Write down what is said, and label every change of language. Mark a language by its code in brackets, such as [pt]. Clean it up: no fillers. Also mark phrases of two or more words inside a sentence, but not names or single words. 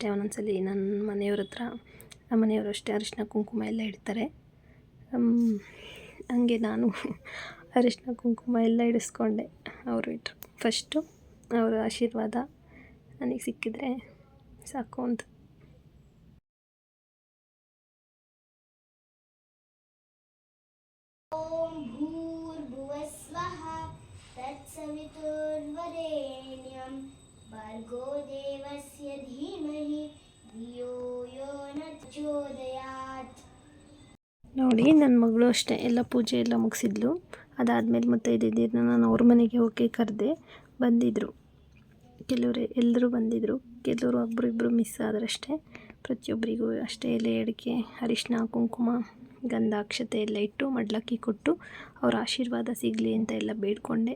[kn] ಒಂದೊಂದ್ಸಲಿ ನನ್ನ ಮನೆಯವ್ರ ಹತ್ರ, ನಮ್ಮ ಮನೆಯವರು ಅಷ್ಟೇ ಅರಿಶಿನ ಕುಂಕುಮ ಎಲ್ಲ ಇಡ್ತಾರೆ. ಹಂಗೆ ನಾನು ಅರಿಶಿನ ಕುಂಕುಮ ಎಲ್ಲ ಇಡಿಸ್ಕೊಂಡೆ. ಅವರು ಇಟ್ಟರು ಫಸ್ಟು. ಅವರ ಆಶೀರ್ವಾದ ನನಗೆ ಸಿಕ್ಕಿದ್ರೆ ಸಾಕು ಅಂತ. [sa] ಓಂ ಭೂರ್ಭುವಸ್ವಃ ತತ್ಸವಿತುರ್ವರೆಣ್ಯಂ ಭರ್ಗೋ ದೇವಸ್ಯ ಧೀಮಹಿ ಧಿಯೋ ಯೋ ನ ಪ್ರಚೋದಯಾತ್. [kn] ನೋಡಿ, ನನ್ನ ಮಗಳು ಅಷ್ಟೇ ಎಲ್ಲ ಪೂಜೆ ಎಲ್ಲ ಮುಗಿಸಿದ್ಲು. ಅದಾದಮೇಲೆ ಮತ್ತೆ ಇದ್ದಿದ್ದು ನಾನು ಅವ್ರ ಮನೆಗೆ ಹೋಗಿ ಕರೆದೆ. ಬಂದಿದ್ದರು ಕೆಲವರು, ಎಲ್ಲರೂ ಬಂದಿದ್ದರು. ಕೆಲವರು ಒಬ್ಬರಿಬ್ಬರು ಮಿಸ್ ಆದರಷ್ಟೇ. ಪ್ರತಿಯೊಬ್ಬರಿಗೂ ಅಷ್ಟೇ ಎಲೆ ಅಡಿಕೆ, ಅರಿಶಿನ ಕುಂಕುಮ, ಗಂಧ ಅಕ್ಷತೆ ಎಲ್ಲ ಇಟ್ಟು ಮಡ್ಲಕ್ಕಿ ಕೊಟ್ಟು ಅವ್ರ ಆಶೀರ್ವಾದ ಸಿಗಲಿ ಅಂತ ಎಲ್ಲ ಬೇಡ್ಕೊಂಡೆ.